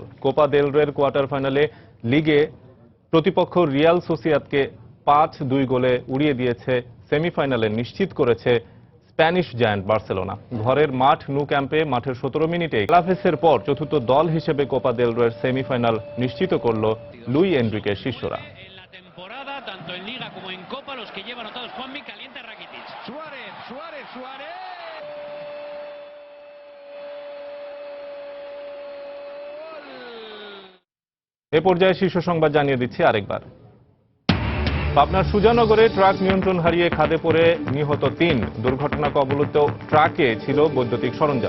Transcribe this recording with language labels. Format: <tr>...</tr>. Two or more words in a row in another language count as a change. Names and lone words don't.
<bn>কোপা দেল রের কোয়ার্টার ফাইনালে লিগে প্রতিপক্ষ রিয়াল সোসিয়াদকে 5-2 গোলে উড়িয়ে দিয়েছে। সেমিফাইনালে নিশ্চিত করেছে স্প্যানিশ জায়ান্ট বার্সেলোনা। ঘরের মাঠ নু ক্যাম্পে মাঠের 17 মিনিটে ক্লাভেসের পর চতুর্থ দল হিসেবে কোপা দেল রের সেমিফাইনাল নিশ্চিত করল লুই এনরিকের শিষ্যরা।</bn> <es>Tanto en Liga como en Copa, los que llevan anotados Juanmi, calienta Rakitic. Suárez.</es> <bn>এ পর্যায়ে শীর্ষ সংবাদ জানিয়ে দিচ্ছি আরেকবার। পাবনার সুজানগরে ট্রাক নিয়ন্ত্রণ হারিয়ে খাদে পড়ে নিহত 3। দুর্ঘটনা কবলিত ট্রাকে ছিল বৈদ্যুতিক সরঞ্জাম।</bn>